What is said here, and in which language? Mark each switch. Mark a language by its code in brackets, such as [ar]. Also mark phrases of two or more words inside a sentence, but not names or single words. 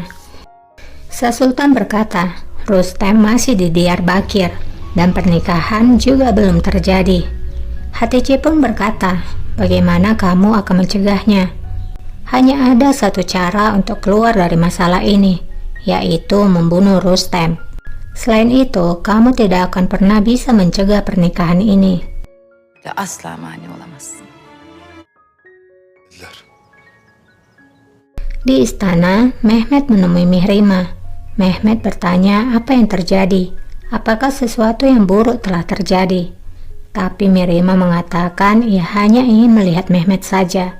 [id] Sang Sultan berkata, Rustem masih di Diyarbakir dan pernikahan juga belum terjadi. Hatice pun berkata, bagaimana kamu akan mencegahnya? Hanya ada satu cara untuk keluar dari masalah ini, yaitu membunuh Rustem. Selain itu, kamu tidak akan pernah bisa mencegah pernikahan ini. [tr] Asla mani olamazsın. [id] Di istana, Mehmet menemui Mihrimah. Mehmet bertanya apa yang terjadi, apakah sesuatu yang buruk telah terjadi. Tapi Mihrimah mengatakan ia hanya ingin melihat Mehmet saja.